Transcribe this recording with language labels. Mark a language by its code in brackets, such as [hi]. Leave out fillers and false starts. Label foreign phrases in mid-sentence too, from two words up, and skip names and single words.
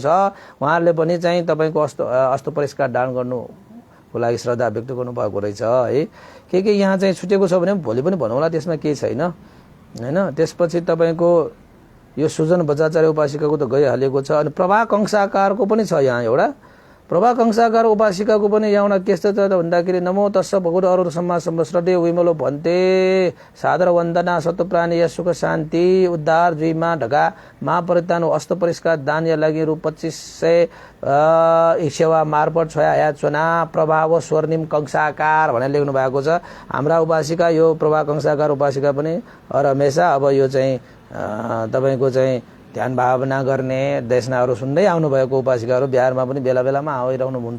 [ne] उहाँहरूले पनि चाहिँ तपाईँको अस्त परिष्कार दान गर्नुको लागि श्रद्धा व्यक्त गर्नुभएको रहेछ है। के यहाँ चाहिँ छुटेको छ भने भोलि पनि भनौँला, त्यसमा केही छैन होइन। त्यसपछि तपाईँको यो सुजन बजाचार्य उपासिकाको त गइहालेको छ। अनि प्रभा कंसाकारको पनि छ यहाँ एउटा। प्रभा कंसाकार उपासिकाको पनि यहाँ के छ त भन्दाखेरि [pi] नमो तस्स भगवत [new] अरुण सम्मा श्रद्धेय विमलो भन्ते सादर वन्दना सत्वप्राणी या सुख शान्ति उद्धार जुइमा ढका महापरितान अस्त परिष्कार दान या लागि रु 2500 सेवा मार्फत छया या चुना प्रभाव स्वर्णिम कंसाकार [ne] भनेर लेख्नु भएको छ। हाम्रा उपासिका यो प्रभा कंसाकार उपासिका पनि हर हमेसा अब यो चाहिँ तपाईँको चाहिँ ध्यान भावना गर्ने देशनाहरू सुन्दै आउनुभएको उपासिकाहरू बिहारमा पनि बेला बेलामा आइरहनुहुन्छ।